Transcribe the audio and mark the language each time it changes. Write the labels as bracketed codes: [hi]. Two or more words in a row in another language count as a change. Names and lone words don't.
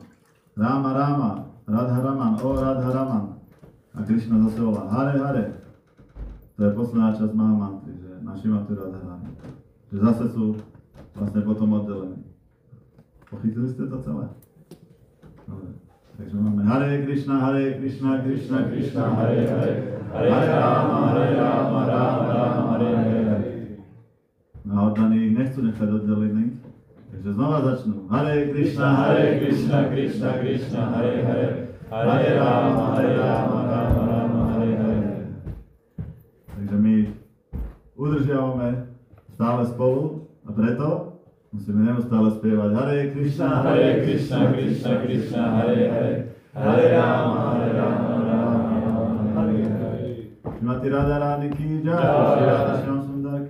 [sk] Ráma, Radha Raman, o Radha Raman. A Krišna zase volá Hare Hare. To je posledná časť Mahamantry, že na Šrimati Radharani. Že zase sú vlastne potom oddelení. Pochytili ste to celé? Dobre. [sa] Takže máme हरे कृष्ण कृष्ण कृष्ण हरे हरे. हरे राम राम हरे हरे. [sk] No a oddaní ich nechcú nechať oddelených, takže znova začnú. [sa] हरे कृष्ण कृष्ण कृष्ण हरे हरे. हरे राम राम हरे हरे. [sk] Takže my udržiavame stále spolu a preto musíme neustále spievať [sa] हरे कृष्ण कृष्ण हरे हरे. हरे राम राम हरे हरे. [hi] श्रीमती राधारानी की जय श्री राधा श्याम